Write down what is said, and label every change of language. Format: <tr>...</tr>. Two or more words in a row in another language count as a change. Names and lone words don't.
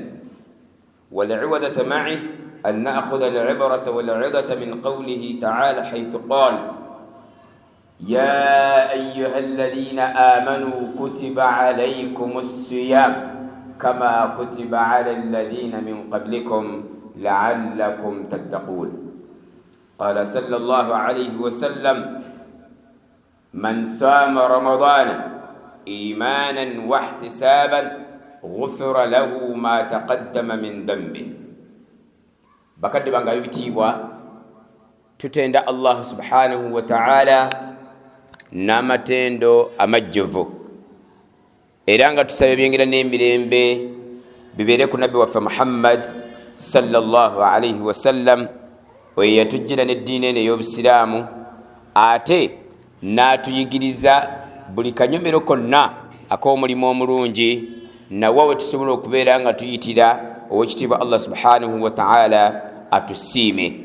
<ar>والعوذة معي أن نأخذ العبرة والعظة من قوله تعالى حيث قال: يا أيها الذين آمنوا كتب عليكم الصيام كما كتب على الذين من قبلكم لعلكم تتقون. قال صلى الله عليه وسلم: من صام رمضان إيمانا واحتسابا غفر له ما تقدم من ذنبه.</ar> <lg>bakadde banga bibitibwa tutenda Allah</lg> <ar>سبحانه وتعالى</ar> <lg>n'amatendo amajjovu era nga tusabe byengera n'emirembe bibere ku nabbi waffe Muhammad</lg> <ar>صلى الله عليه وسلم</ar> <lg>oyo yatujjira n'eddiini eno ey'obusiraamu ate n'atuyigiriza buli kanyomero konna ak'omulimu omulungi nawe we tusobola okubeera nga tuyitira owekitiibwa Allah</lg> <ar>سبحانه وتعالى</ar> <lg>atusiime.</lg>